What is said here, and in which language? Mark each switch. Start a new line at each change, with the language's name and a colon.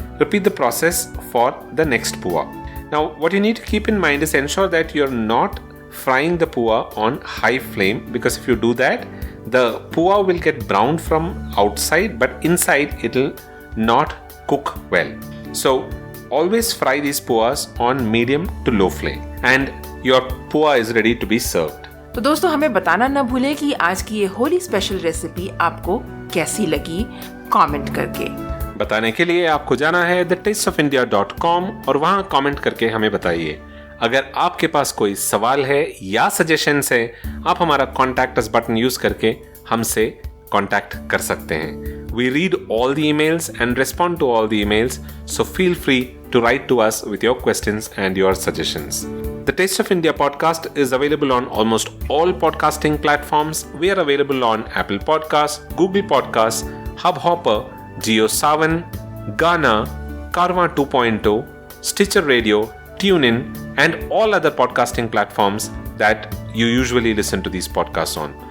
English: Repeat the process for the next puwa. Now what you need to keep in mind is ensure that you're not frying the puwa on high flame, because if you do that, the puwa will get browned from outside but inside it will not cook well. So always fry these puas on medium to low flame and your pua is ready to be served.
Hindi: तो दोस्तों हमें बताना न भूलें कि आज की ये होली स्पेशल रेसिपी आपको कैसी लगी, कमेंट करके। बताने के लिए आपको जाना है thetasteofindia.com और वहां कमेंट करके हमें बताइए। अगर आपके पास कोई सवाल है या सजेशंस है, आप हमारा कॉन्टैक्ट अस बटन यूज करके हमसे कॉन्टैक्ट कर सकते हैं।
English: We read all the emails and respond to all the emails, so feel free to write to us with your questions and your suggestions. The Taste of India podcast is available on almost all podcasting platforms. We are available on Apple Podcasts, Google Podcasts, Hubhopper, JioSaavn, Gaana, Karma 2.0, Stitcher Radio, TuneIn, and all other podcasting platforms that you usually listen to these podcasts on.